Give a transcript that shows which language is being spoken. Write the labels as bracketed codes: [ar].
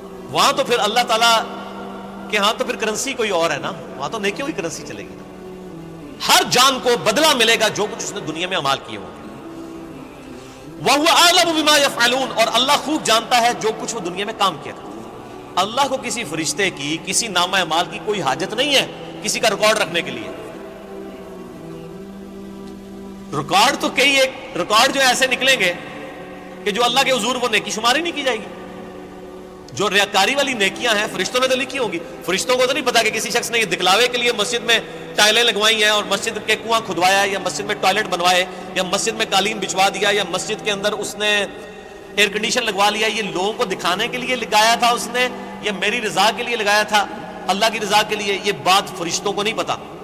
[ur] وہاں تو پھر اللہ تعالیٰ کہ ہاں تو پھر کرنسی کوئی اور ہے نا، وہاں تو نیکیوں کی کرنسی چلے گی نا۔ ہر جان کو بدلہ ملے گا جو کچھ اس نے دنیا میں اعمال کیے ہوں گے۔ [ar] وَهُوَ أَعْلَمُ بِمَا يَفْعَلُونَ، [ur] اور اللہ خوب جانتا ہے جو کچھ وہ دنیا میں کام کیا کرتا ہے۔ اللہ کو کسی فرشتے کی، کسی نامہ اعمال کی کوئی حاجت نہیں ہے کسی کا ریکارڈ رکھنے کے لیے۔ ریکارڈ تو کئی ایک ریکارڈ جو ایسے نکلیں گے کہ جو اللہ کے حضور وہ نیکی شماری نہیں کی جائے گی۔ جو ریاکاری والی نیکیاں ہیں فرشتوں نے تو لکھی ہوں گی. فرشتوں کو تو نہیں پتا کہ کسی شخص نے یہ دکھلاوے کے لیے مسجد میں ٹائلیں لگوائی ہیں اور مسجد کے کنواں کھدوایا ہے، یا مسجد میں ٹوائلٹ بنوائے، یا مسجد میں قالین بچھوا دیا، یا مسجد کے اندر اس نے ایئر کنڈیشن لگوا لیا. یہ لوگوں کو دکھانے کے لیے لگایا تھا اس نے، یا میری رضا کے لیے لگایا تھا، اللہ کی رضا کے لیے؟ یہ بات فرشتوں کو نہیں پتا.